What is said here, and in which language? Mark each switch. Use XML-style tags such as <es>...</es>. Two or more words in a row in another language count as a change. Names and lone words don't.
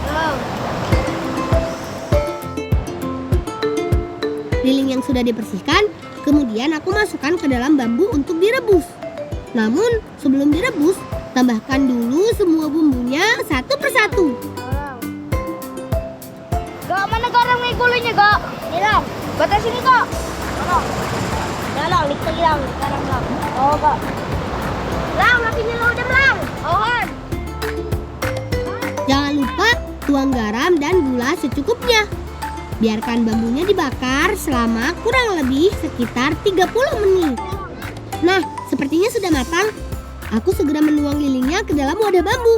<id>Liling yang sudah dibersihkan, kemudian aku masukkan ke dalam bambu untuk direbus. Namun, sebelum direbus, tambahkan dulu semua bumbunya satu persatu. Gak, mana garam nih gulanya, Gak? Ini lang. Buat sini, Gak. Lang, dikit lagi lang. Garam lang. Oh, Gak. Lang, lakinya lo udah lang. Ohan. Jangan lupa tuang garam dan gula secukupnya. Biarkan bambunya dibakar selama kurang lebih sekitar 30 menit. Nah, sepertinya sudah matang. Aku segera menuang lilingnya ke dalam wadah bambu.</id>